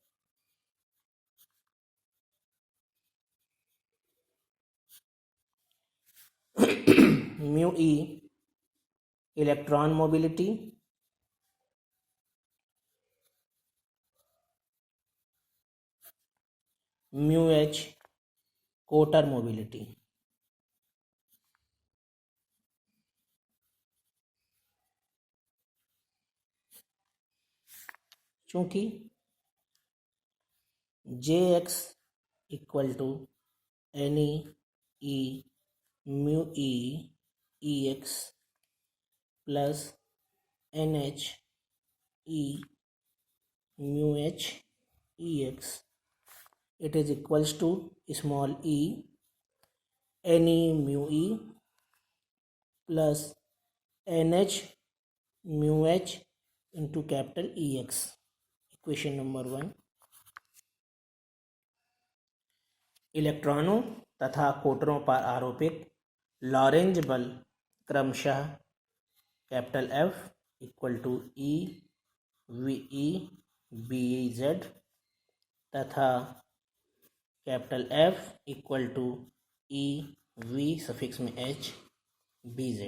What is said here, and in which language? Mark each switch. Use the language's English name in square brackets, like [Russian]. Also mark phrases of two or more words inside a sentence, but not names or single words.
[Hindi] mu E [English] electron mobility, [Hindi] mu H कोटर मोबिलिटी। चूंकि Jx = Ne E mu E [English] EX plus NH E mu H EX, it is equals to small e Ne mu E plus NH mu H into capital EX। equation number [Hindi] 1। इलेक्ट्रॉनों तथा कोटरों पर आरोपित लॉरेंज बल क्रमशः F = E VE BZ तथा F = E V सफिक्स में H BZ।